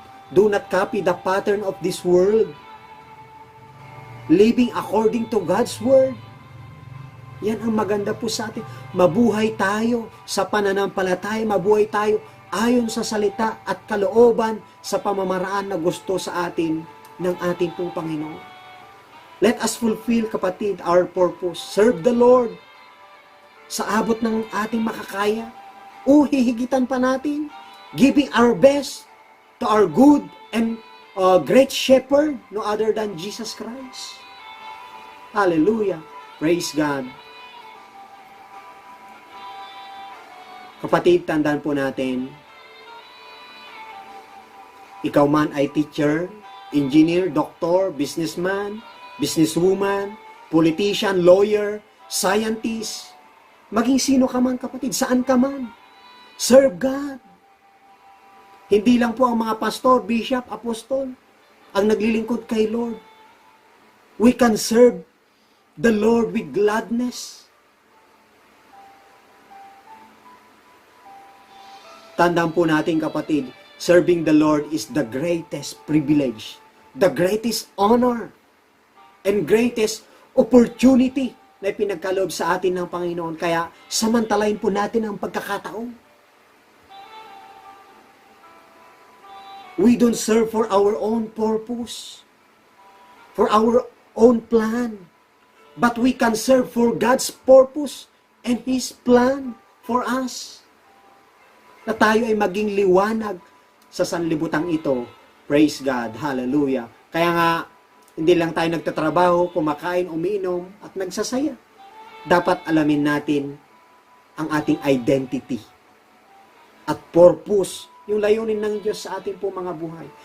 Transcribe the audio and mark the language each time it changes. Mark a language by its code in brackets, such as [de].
[en] Do not copy the pattern of this world. Living according to God's word. [tl] Yan ang maganda po sa atin. Mabuhay tayo sa pananampalataya, mabuhay tayo ayon sa salita at kalooban sa pamamaraan na gusto sa atin ng ating pong Panginoon. [en] Let us fulfill, kapatid, our purpose. Serve the Lord [tl] sa abot ng ating makakaya. O hihigitan pa natin, [en] giving our best to our good and great shepherd, no other than Jesus Christ. Hallelujah. Praise God. [tl] Kapatid, tandaan po natin, ikaw man ay teacher, engineer, doctor, businessman, businesswoman, politician, lawyer, scientist, maging sino ka man, kapatid, saan ka man, [en] serve God. [tl] Hindi lang po ang mga pastor, bishop, apostol ang naglilingkod kay Lord. [en] We can serve the Lord with gladness. [tl] Tandaan po natin, kapatid, [en] serving the Lord is the greatest privilege, the greatest honor, and greatest opportunity [tl] na pinagkaloob sa atin ng Panginoon. Kaya samantalahin po natin ang pagkakataon. [en] We don't serve for our own purpose, for our own plan, but we can serve for God's purpose and His plan for us. [tl] Na tayo ay maging liwanag sa sanlibutang ito. [en] Praise God. [tl] Hallelujah. Kaya nga, hindi lang tayo nagtatrabaho, kumakain, umiinom, at nagsasaya. Dapat alamin natin ang ating identity at purpose, yung layunin ng Diyos sa ating pong mga buhay.